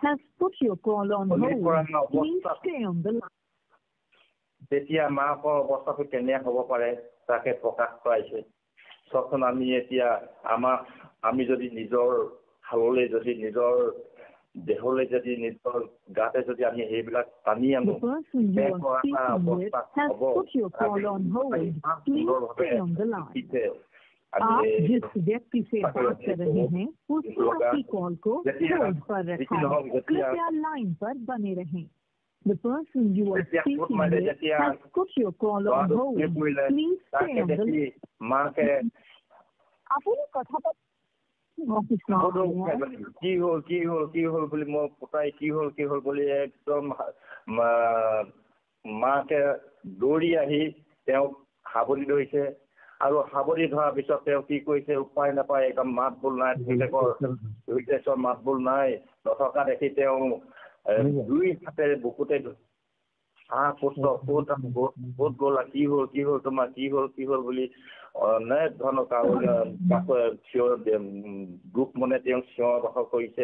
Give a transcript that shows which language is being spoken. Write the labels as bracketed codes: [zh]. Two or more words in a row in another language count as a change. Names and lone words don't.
[as] তেতিয়া মাকৰ অৱস্থাটো কেনে হ'ব পাৰে তাকে প্ৰকাশ কৰাইছে। চাওকচোন, আমি যদি নিজৰ হাললৈ যদি নিজৰ দেহলৈ যদি নিজৰ গাতে যদি আমি সেইবিলাক টানি আনো [hi] आप जिस व्यक्ति से बात कर रहे हैं उसने आपकी कॉल को होल्ड पर रखा है। कृपया लाइन पर बने रहें। [en] The person you are speaking with has put your call on hold. Please stay on the line. [as] আপুনি কথা কি হ'ল বুলি মই পুতাই কি হ'ল বুলি একদম মাকে দৌৰি আহি তেওঁক সাৱটি ধৰিছে। আৰু সাৱটি ধৰাৰ পিছত তেওঁ কি কৰিছে, উপায় নাপায়, একদম মাত বোল নাই, মাত বোল নাই, নথকা দেখি তেওঁ দুই হাতেৰে বুকুতে পুত্ৰ ক'ত গ'লা, কি হ'ল তোমাৰ, কি হ'ল বুলি অনেক ধৰণৰ দুখ মনে তেওঁ চিঞৰ বাখৰ কৰিছে।